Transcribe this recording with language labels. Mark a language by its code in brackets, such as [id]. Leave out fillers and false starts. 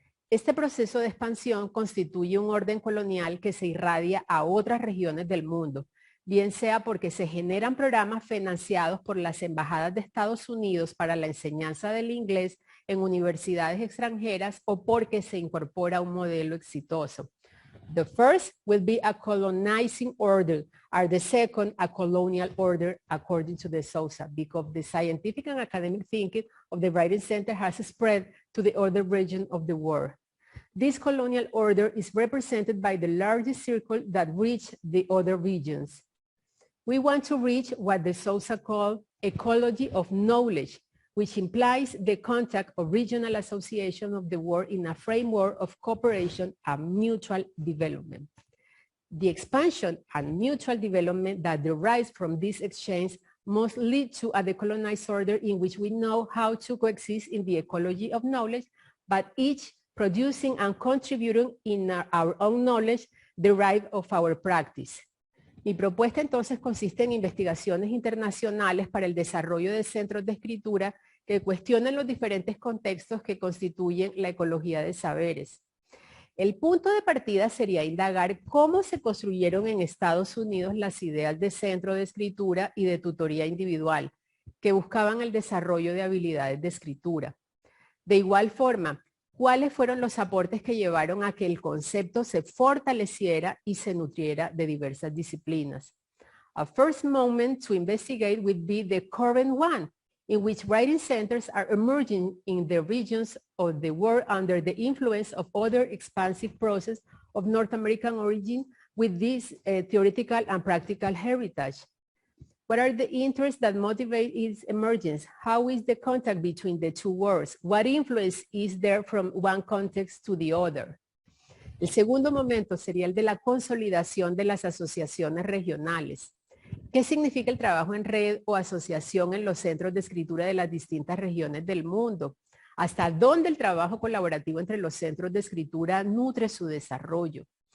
[es] Este proceso de expansión constituye un orden colonial que se irradia a otras regiones del mundo, bien sea porque se generan programas financiados por las embajadas de Estados Unidos para la enseñanza del inglés en universidades extranjeras o porque se incorpora un modelo exitoso. [en] The first will be a colonizing order, or the second a colonial order, according to de Sousa, because the scientific and academic thinking of the Writing Center has spread to the other region of the world. This colonial order is represented by the largest circle that reach the other regions. We want to reach what de Sousa called ecology of knowledge, which implies the contact of regional association of the world in a framework of cooperation and mutual development. The expansion and mutual development that derives from this exchange must lead to a decolonized order in which we know how to coexist in the ecology of knowledge, but each producing and contributing in our own knowledge derived of our practice. [es] Mi propuesta entonces consiste en investigaciones internacionales para el desarrollo de centros de escritura que cuestionen los diferentes contextos que constituyen la ecología de saberes. El punto de partida sería indagar cómo se construyeron en Estados Unidos las ideas de centro de escritura y de tutoría individual, que buscaban el desarrollo de habilidades de escritura. De igual forma, ¿cuáles fueron los aportes que llevaron a que el concepto se fortaleciera y se nutriera de diversas disciplinas? [en] A first moment to investigate would be the current one, in which writing centers are emerging in the regions of the world under the influence of other expansive processes of North American origin with this theoretical and practical heritage. What are the interests that motivate its emergence? How is the contact between the two worlds? What influence is there from one context to the other? [es] El segundo momento sería el de la consolidación de las asociaciones regionales. ¿Qué significa el trabajo en red o asociación en los centros de escritura de las distintas regiones del mundo? ¿Hasta dónde el trabajo colaborativo entre los centros de escritura nutre su desarrollo?